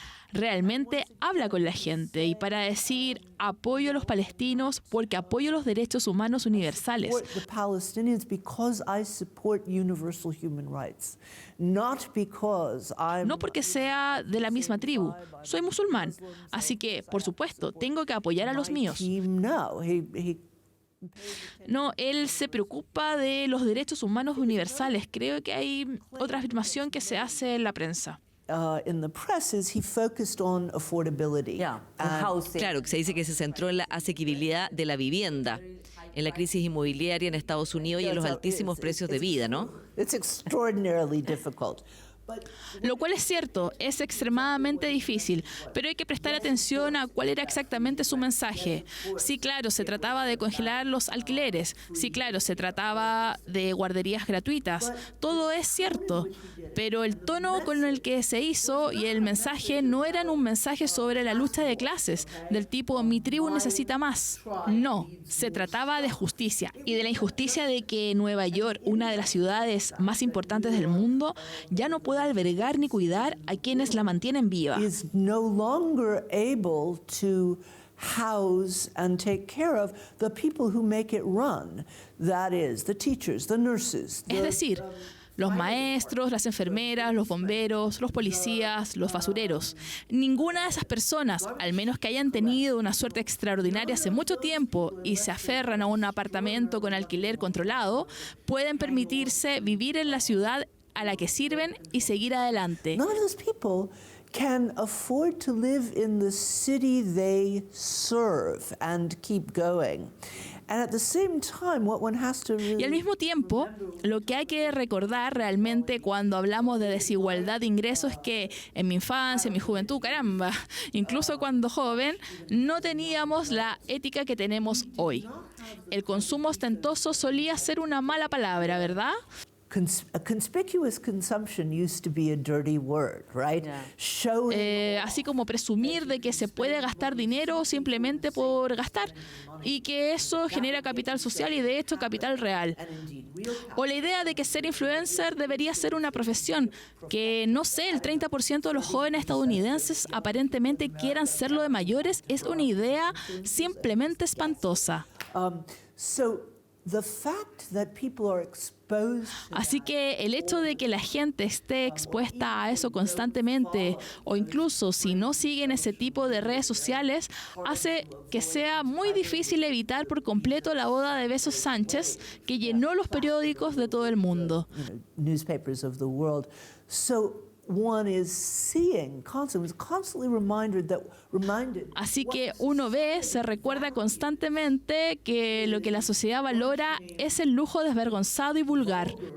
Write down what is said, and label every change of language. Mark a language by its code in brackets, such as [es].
[es] Realmente habla con la gente y para decir apoyo a los palestinos porque apoyo los derechos humanos universales. [en] The Palestinians because I support universal human rights, not because I'm. [es] No porque sea de la misma tribu, soy musulmán, así que, por supuesto, tengo que apoyar a los míos. [en] No, he [es] No, él se preocupa de los derechos humanos universales. Creo que hay otra afirmación que se hace en la prensa. [en] In the press is he focused on affordability. Yeah, on housing. [es] Claro, que se dice que se centró en la asequibilidad de la vivienda, en la crisis inmobiliaria en Estados Unidos y en los altísimos precios de vida, ¿no? [en] It's extraordinarily difficult. [es] Lo cual es cierto, es extremadamente difícil, pero hay que prestar atención a cuál era exactamente su mensaje. Sí, claro, se trataba de congelar los alquileres. Sí, claro, se trataba de guarderías gratuitas. Todo es cierto, pero el tono con el que se hizo y el mensaje no eran un mensaje sobre la lucha de clases, del tipo mi tribu necesita más. No, se trataba de justicia y de la injusticia de que Nueva York, una de las ciudades más importantes del mundo, ya no puede albergar ni cuidar a quienes la mantienen viva. [en] Is no longer able to house and take care of the people who make it run. That is, the teachers, the nurses. [es] Es decir, los maestros, las enfermeras, los bomberos, los policías, los basureros. Ninguna de esas personas, al menos que hayan tenido una suerte extraordinaria hace mucho tiempo y se aferran a un apartamento con alquiler controlado, pueden permitirse vivir en la ciudad a la que sirven y seguir adelante. [en] None of those people can afford to live in the city they serve and keep going. And at the same time, what one has to really... [es] Y al mismo tiempo, lo que hay que recordar realmente cuando hablamos de desigualdad de ingresos es que en mi infancia, en mi juventud, caramba, incluso cuando joven, no teníamos la ética que tenemos hoy. El consumo ostentoso solía ser una mala palabra, ¿verdad? [en] A conspicuous consumption used to be a dirty word, right? Yeah. Showing [es] Así como presumir de que se puede gastar dinero simplemente por gastar y que eso genera capital social y de hecho capital real. O la idea de que ser influencer debería ser una profesión, que no sé, el 30% de los jóvenes estadounidenses aparentemente quieran serlo de mayores, es una idea simplemente espantosa. so the fact that people are exposed to Así que el hecho de que la gente esté expuesta a eso constantemente o incluso si no siguen ese tipo de redes sociales hace que sea muy difícil evitar por completo la boda de Besos Sánchez que llenó los periódicos de todo el mundo. [en] newspapers of the world. So one is seeing constantly reminded. [es] Así que uno ve, se recuerda constantemente que lo que la sociedad valora es el lujo desvergonzado y vulgar.